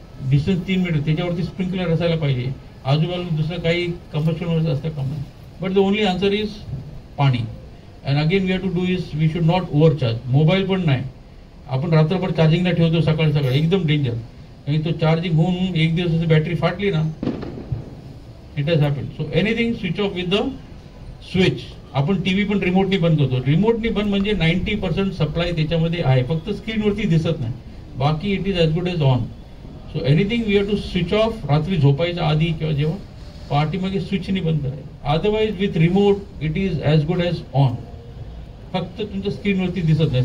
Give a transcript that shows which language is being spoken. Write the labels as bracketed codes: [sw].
[mr] Distance 3 metre, त्याच्यावरती sprinkler असायला पाहिजे, आजूबाजूला दुसरं काही कंबशन असतं काम नाही. [en] But the only answer is pani. And again we have to do is we should not overcharge. [mr] Mobile पण नाही, आपण रात्रभर चार्जिंगला ठेवतो, सकाळी सकाळी एकदम डेंजर. आणि तो चार्जिंग होऊन एक दिवस बॅटरी फाटली ना, [en] It has happen. So anything switch off with the switch. [mr] आपण टीव्ही पण रिमोटनी बंद करतो. रिमोटनी बंद म्हणजे 90% सप्लाय त्याच्यामध्ये आहे, फक्त स्क्रीनवरती दिसत नाही, बाकी [en] It is as good as on. So anything we have to switch off [mr] रात्री झोपायच्या आधी किंवा जेव्हा पार्टीमागे स्विचनी बंद करायचं. [en] otherwise with remote it is as good as on, [mr] फक्त तुमच्या स्क्रीनवरती दिसत नाही.